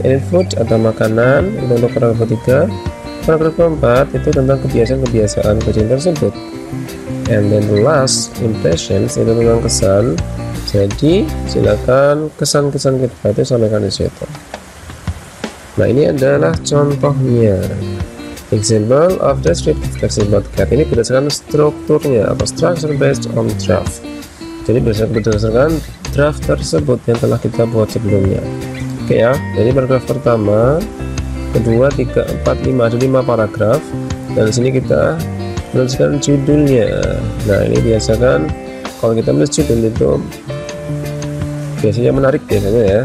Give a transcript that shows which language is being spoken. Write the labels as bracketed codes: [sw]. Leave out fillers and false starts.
[en] And food [id] atau makanan itu untuk paragraf ketiga. Paragraf keempat itu tentang kebiasaan kucing tersebut. [en] And then the last impressions [id] itu tentang kesan. Jadi silakan kesan-kesan kita itu sampaikan di situ. Nah, ini adalah contohnya. [en] Example of descriptive text about cat. [id] Ini berdasarkan strukturnya atau [en] structure based on draft. [id] Jadi berdasarkan draft tersebut yang telah kita buat sebelumnya. Oke, ya. Jadi paragraf pertama, kedua, 3, 4, 5 ada 5 paragraf. Dan di sini kita menuliskan judulnya. Nah, ini biasakan kalau kita menulis judul itu biasanya menarik biasanya, ya.